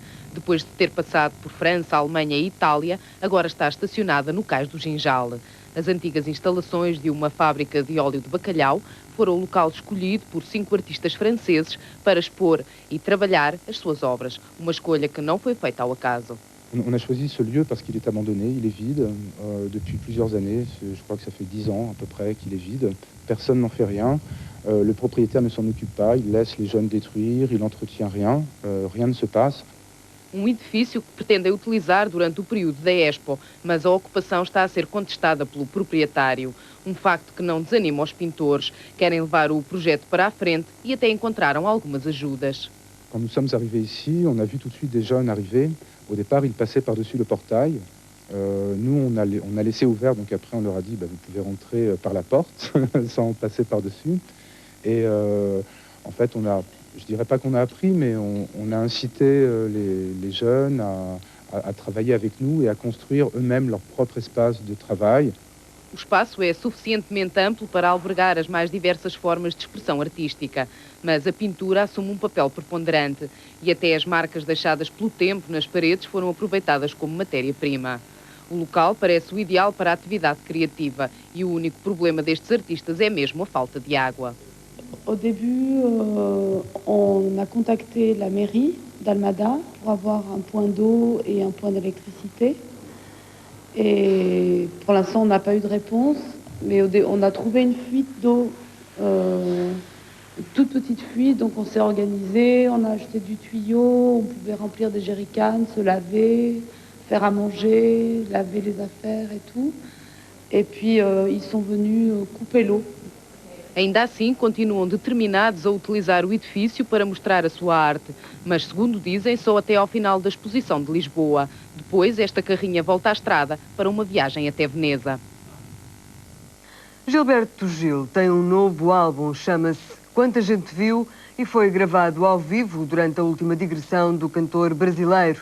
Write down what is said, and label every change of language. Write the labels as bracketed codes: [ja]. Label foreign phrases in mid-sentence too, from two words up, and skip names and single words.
[pt] Depois de ter passado por França, Alemanha e Itália, agora está estacionada no Cais do Ginjal. As antigas instalações de uma fábrica de óleo de bacalhau foram o local escolhido por 5 artistas franceses para expor e trabalhar as suas obras. Uma escolha que não foi feita ao acaso. [fr] On a choisi ce lieu parce qu'il est abandonné, il est vide depuis plusieurs années. Je crois que ça fait 10 ans à peu près qu'il est vide. Personne n'en fait rien. Le propriétaire ne s'en occupe pas, il laisse les jeunes détruire, il n'entretient rien, rien ne se passe. [pt] Um edifício que pretendem utilizar durante o período da Expo, mas a ocupação está a ser contestada pelo proprietário. Um facto que não desanima os pintores. Querem levar o projeto para a frente e até encontraram algumas ajudas. [fr] Quand nous sommes arrivés ici, on a vu tout de suite des jeunes arriver. Au départ, ils passaient par-dessus le portail. Nous, on a laissé ouvert, donc après on leur a dit vous pouvez rentrer par la porte sans passer par-dessus. Et en fait, je dirais pas qu'on a appris, mais on a incité les jeunes à travailler avec nous et à construire eux-mêmes leur propre espace de travail. [pt] O espaço é suficientemente amplo para albergar as mais diversas formas de expressão artística, mas a pintura assume um papel preponderante e até as marcas deixadas pelo tempo nas paredes foram aproveitadas como matéria-prima. O local parece o ideal para a atividade criativa e o único problema destes artistas é mesmo a falta de água. [fr] Au début, on a contacté la mairie d'Almada pour avoir un point d'eau et un point d'électricité. Et pour l'instant, on n'a pas eu de réponse, mais on a trouvé une fuite d'eau, une toute petite fuite, donc on s'est organisé, on a acheté du tuyau, on pouvait remplir des jerrycans, se laver, faire à manger, laver les affaires et tout. Et puis, ils sont venus couper l'eau. [pt] Ainda assim, continuam determinados a utilizar o edifício para mostrar a sua arte, mas, segundo dizem, só até ao final da exposição de Lisboa. Depois, esta carrinha volta à estrada para uma viagem até Veneza. Gilberto Gil tem um novo álbum, chama-se Quanta Gente Viu e foi gravado ao vivo durante a última digressão do cantor brasileiro.